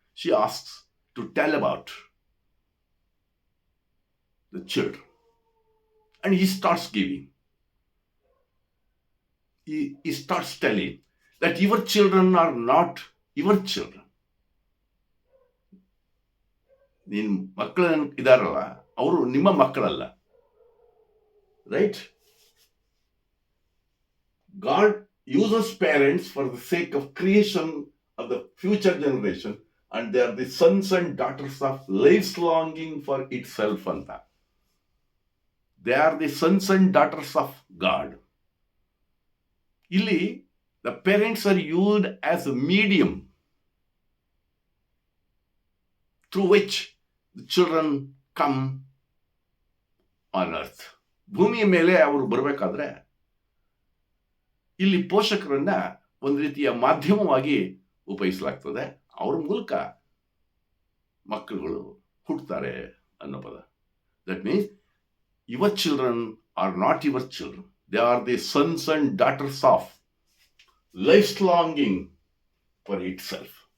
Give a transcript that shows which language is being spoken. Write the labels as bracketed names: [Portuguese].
[English] She asks to tell about the children. And he starts giving. He starts telling that your children are not your children. [Kannada] ನಿನ್ನ ಮಕ್ಕಳು ಇದಾರಲ್ಲ, ಅವರು ನಿಮ್ಮ ಮಕ್ಕಳಲ್ಲ. [English] Right? God uses parents for the sake of creation of the future generation, and they are the sons and daughters of life longing for itself ಅಂತ. They are the sons and daughters of God. ಇಲ್ಲಿ the parents are used as a medium through which the children come on earth. [Kannada] ಭೂಮಿಯ ಮೇಲೆ ಅವರು ಬರಬೇಕಾದ್ರೆ ಇಲ್ಲಿ ಪೋಷಕರನ್ನ ಒಂದು ರೀತಿಯ ಮಾಧ್ಯಮವಾಗಿ ಉಪಯೋಗಿಸಲಾಗ್ತದೆ. ಅವ್ರ ಮೂಲಕ ಮಕ್ಕಳುಗಳು ಹುಟ್ಟುತ್ತಾರೆ ಅನ್ನೋ ಪದ. [English] That means your children are not your children, they are the sons and daughters of life longing for itself.